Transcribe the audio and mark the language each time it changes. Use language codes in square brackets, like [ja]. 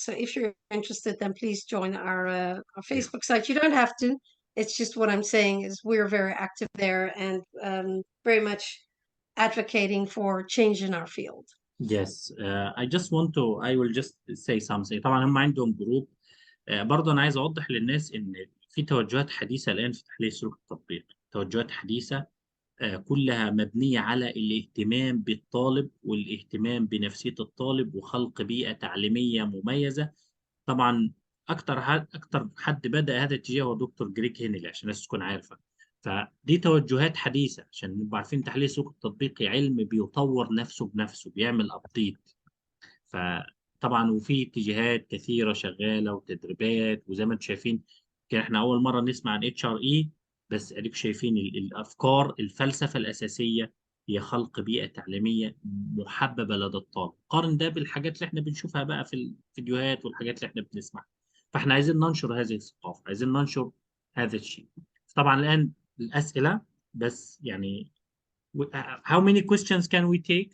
[en] So if you're interested, then please join our Facebook site. You don't have to. It's just what I'm saying is we're very active there and very much advocating for change in our field. Yes, I will just say something. [ar] طبعا هم عندهم جروب. برضه أنا عايز أوضح للناس إن في توجهات حديثة الآن في تحليل السلوك التطبيقي، توجهات حديثة كلها مبنية على الاهتمام بالطالب والاهتمام بنفسية الطالب وخلق بيئة تعليمية مميزة. طبعا أكتر حد بدأ هذا الاتجاه هو دكتور جريك هينلي، عشان الناس تكون عارفة. فدي توجهات حديثة عشان نبقى عارفين تحليل السلوك التطبيقي علم بيطور نفسه بنفسه، بيعمل أبديت. فطبعا وفي اتجاهات كثيرة شغالة وتدريبات، وزي ما انتم شايفين كان احنا أول مرة نسمع عن HRE، بس اديكم شايفين الأفكار، الفلسفة الأساسية هي خلق بيئة تعليمية محببة لدى الطالب. قارن ده بالحاجات اللي احنا بنشوفها بقى في الفيديوهات والحاجات اللي احنا بنسمعها. فاحنا عايزين ننشر هذه الثقافة، عايزين ننشر هذا الشيء. طبعا الآن الأسئلة بس يعني [en] how many questions can we take?